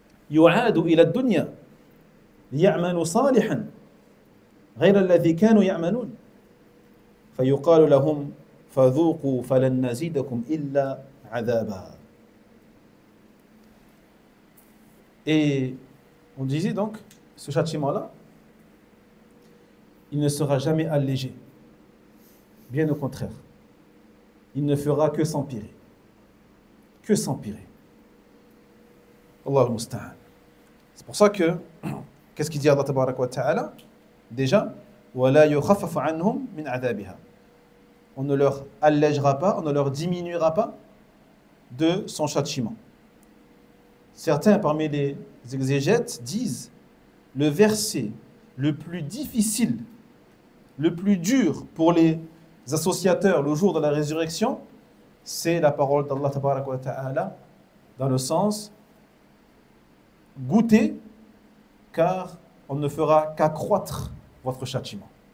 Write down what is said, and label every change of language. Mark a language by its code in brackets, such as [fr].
[ar] يعادوا إلى الدنيا ليعملوا صالحا غير الذي كانوا يعملون فيقال لهم فذوقوا فلن نزيدكم إلا عذابا. [fr] Et on disait donc, ce châtiment-là, il ne sera jamais allégé. Bien au contraire. Il ne fera que s'empirer. Allah al-Musta'an. C'est pour ça que, qu'est-ce qu'il dit Allah tabaraka wa ta'ala? Déjà, [ar] وَلَا يُخَفَّفُ عَنْهُمْ مِنْ عَذَابِهَا. [fr] On ne leur allégera pas, on ne leur diminuera pas de son châtiment. Certains parmi les exégètes disent le verset le plus difficile, le plus dur pour les associateurs le jour de la résurrection, c'est la parole d'Allah tabaraka wa ta'ala dans le sens goûtez car on ne fera qu'accroître votre châtiment.